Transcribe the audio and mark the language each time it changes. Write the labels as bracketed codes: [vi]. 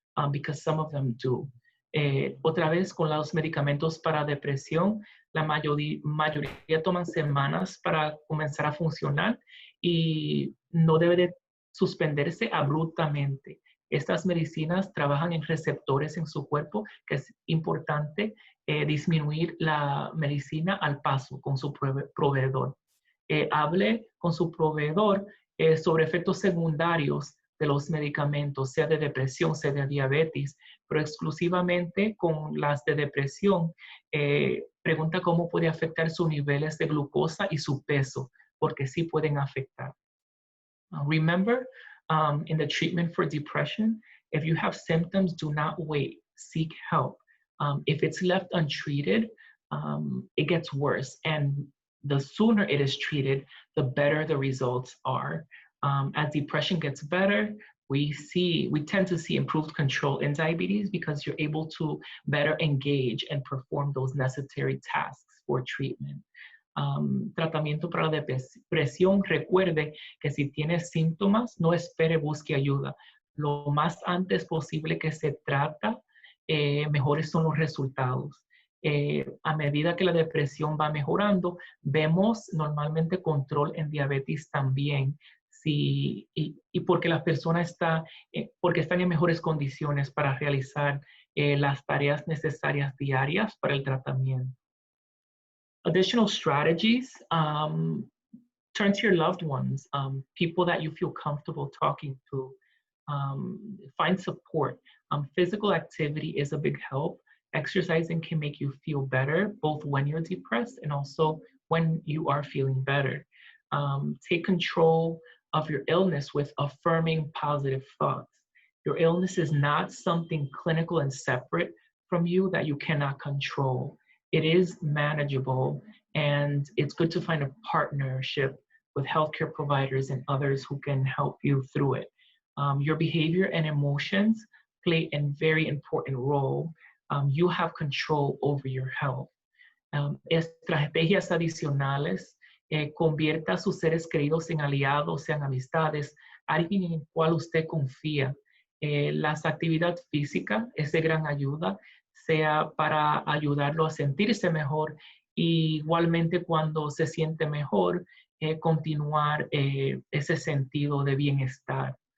[en] Because some of them do. [es] Otra vez, con los medicamentos para depresión, la mayoría toman semanas para comenzar a funcionar y no debe de suspenderse abruptamente. Estas medicinas trabajan en receptores en su cuerpo, que es importante disminuir la medicina al paso con su proveedor. Hable con su proveedor sobre efectos secundarios de los medicamentos, sea de depresión, sea de diabetes, pero exclusivamente con las de depresión. Pregunta cómo puede afectar sus niveles de glucosa y su peso, porque sí pueden afectar. [en] Remember, in the treatment for depression, if you have symptoms, do not wait, seek help. If it's left untreated, it gets worse. And the sooner it is treated, the better the results are. As depression gets better, we tend to see improved control in diabetes because you're able to better engage and perform those necessary tasks for treatment. [es] Tratamiento para la depresión, recuerde que si tiene síntomas, no espere, busque ayuda. Lo más antes posible que se trata, mejores son los resultados. A medida que la depresión va mejorando, vemos normalmente control en diabetes también. Y porque la persona porque están en mejores condiciones para realizar las tareas necesarias diarias para el tratamiento. [en] Additional strategies, turn to your loved ones, people that you feel comfortable talking to. Find support. Physical activity is a big help. Exercising can make you feel better, both when you're depressed and also when you are feeling better. Take control of your illness with affirming positive thoughts. Your illness is not something clinical and separate from you that you cannot control. It is manageable, and it's good to find a partnership with healthcare providers and others who can help you through it. Your behavior and emotions play a very important role. You have control over your health. [es] Estrategias adicionales, convierta a sus seres queridos en aliados, sean amistades, alguien en el cual usted confía. La actividad física es de gran ayuda, sea para ayudarlo a sentirse mejor, y igualmente cuando se siente mejor, continuar ese sentido de bienestar.